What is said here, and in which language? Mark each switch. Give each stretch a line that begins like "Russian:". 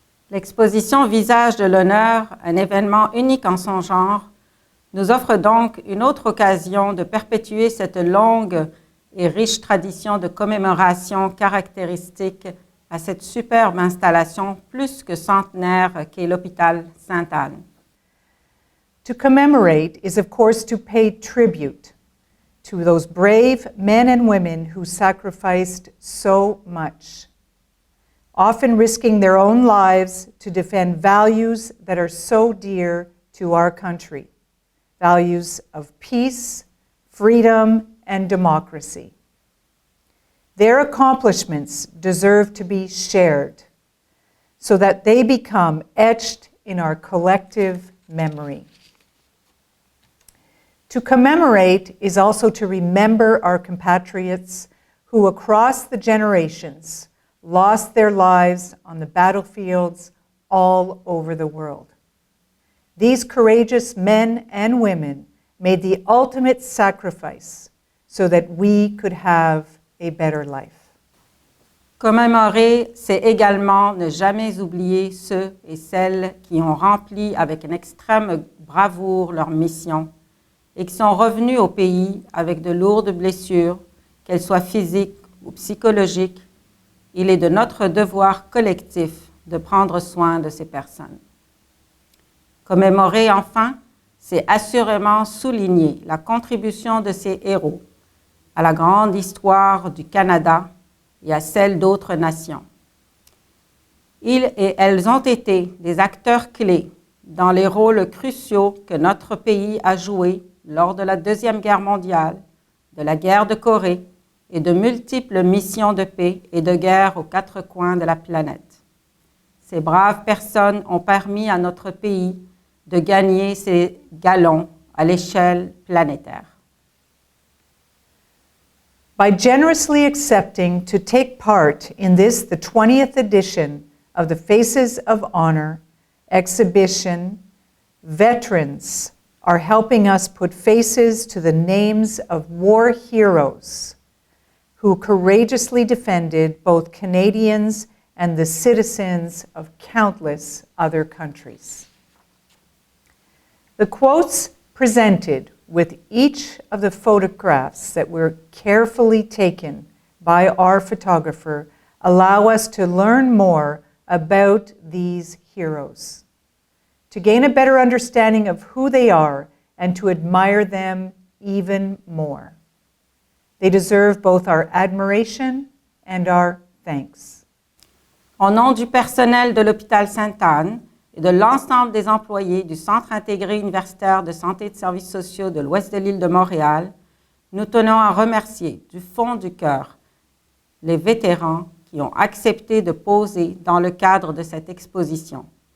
French: L'exposition Visage de l'honneur, un événement unique en son genre, nous offre donc une autre occasion de perpétuer cette longue et riche tradition de commémoration caractéristique à cette superbe installation plus que centenaire qu'est l'hôpital Sainte-Anne.
English: To commemorate is, of course, to pay tribute to those brave men and women who sacrificed so much, often risking their own lives to defend values that are so dear to our country, values of peace, freedom, and democracy. Their accomplishments deserve to be shared so that they become etched in our collective memory. To commemorate is also to remember our compatriots who across the generations lost their lives on the battlefields all over the world. These courageous men and women made the ultimate sacrifice so that we could have a better life.
French: Commémorer, c'est également ne jamais oublier ceux et celles qui ont rempli avec une extrême bravoure leur mission et qui sont revenus au pays avec de lourdes blessures, qu'elles soient physiques ou psychologiques. Il est de notre devoir collectif de prendre soin de ces personnes. Commémorer enfin, c'est assurément souligner la contribution de ces héros à la grande histoire du Canada et à celle d'autres nations. Ils et elles ont été des acteurs clés dans les rôles cruciaux que notre pays a joués lors de la Deuxième Guerre mondiale, de la guerre de Corée et de multiples missions de paix et de guerre aux quatre coins de la planète. Ces braves personnes ont permis à notre pays de gagner ses galons à l'échelle planétaire.
English: By generously accepting to take part in this, the 20th edition of the Faces of Honor exhibition, veterans are helping us put faces to the names of war heroes who courageously defended both Canadians and the citizens of countless other countries. The quotes presented with each of the photographs that were carefully taken by our photographer allow us to learn more about these heroes, to gain a better understanding of who they are and to admire them even more. They deserve both our admiration and our thanks.
French: Au nom du personnel de l'hôpital Sainte-Anne et de l'ensemble des employés du Centre intégré universitaire de santé et de services sociaux de l'Ouest de l'île de Montréal, nous tenons à remercier du fond du cœur les vétérans qui ont accepté de poser dans le cadre de cette exposition.